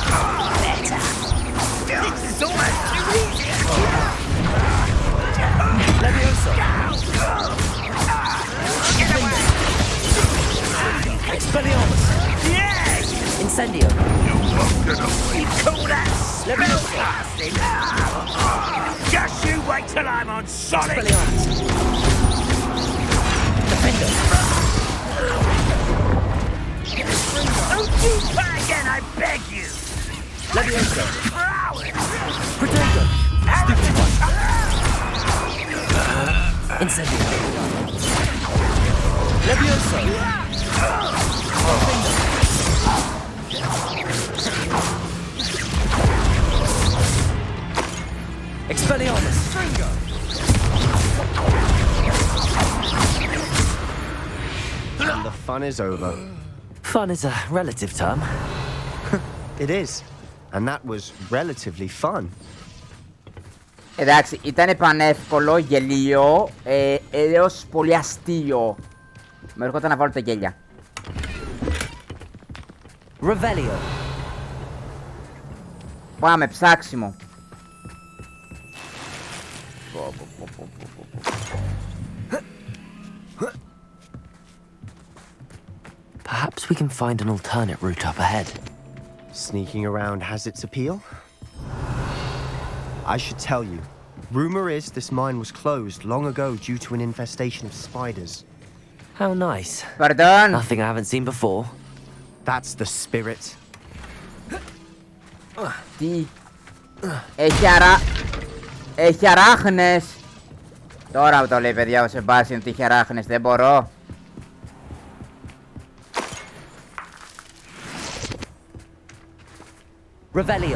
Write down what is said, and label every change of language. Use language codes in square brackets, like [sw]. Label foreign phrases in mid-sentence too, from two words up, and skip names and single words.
[en] Better. This is almost too easy. Levioso. Expelliarmus. Yes! Incendio. You call that Levioso. Just you wait till I'm on solid! Expelliarmus. Defender. Don't you try again, I beg you! Levioso. Protego. Stupid one. Incendio. Levioso. Expelliarmus. And the fun is over. Fun is a relative term. It is. And that was relatively fun. [el] Εντάξει, ήταν πανεύκολο, γελίο, έως πολύ αστείο. Με έρχονταν να βάλω τα γέλια. Revelio. Πάμε, ψάξιμο. [en] Perhaps we can find an alternate route up ahead. Sneaking around has its appeal. I should tell you, rumor is this mine was closed long ago due to an infestation of spiders. How nice. Pardon? Nothing I haven't seen before. That's the spirit. [el] Τι. Έχει αράχνες. Τώρα το λέει, παιδιά, ο Σεμπάστιαν ότι έχει αράχνες. Δεν μπορώ. Revelio.